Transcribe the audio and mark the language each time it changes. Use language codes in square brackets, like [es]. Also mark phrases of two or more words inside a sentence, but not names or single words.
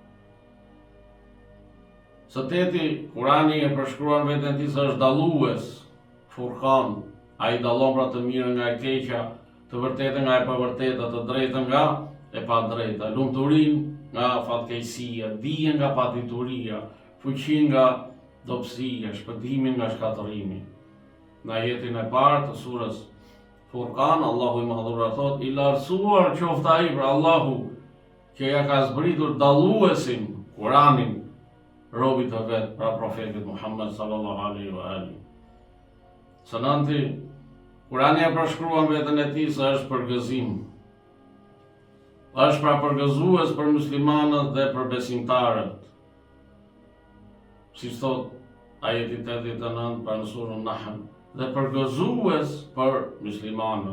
[sq] Së teti, Kurani e përshkruan veten e tij se është dallues, Furqan, ai dallon pra të mirën nga e keqja, të vërtetën nga e pavërteta, të drejtën nga e padrejta, lumturinë nga fatkeqësia, dijen nga padituria, fuqinë nga dobësia, shpëtimin nga shkatërrimi. Në ajetin e parë të surës Furqan, Allahu i Madhëruar thotë: "I lartësuar qoftë ai për Allahu që ja ka zbritur dalluesin, Kuranin, robit të vet, pra profetit Muhammed [ar] صلى الله عليه وآله." [sq] Së nënti, Kurani e përshkruan veten e tij se është përgëzim. Është pra përgëzues për muslimanët dhe për besimtarët. Si thot ajeti 89 pra në surën Nahl, dhe përgëzues për muslimanët.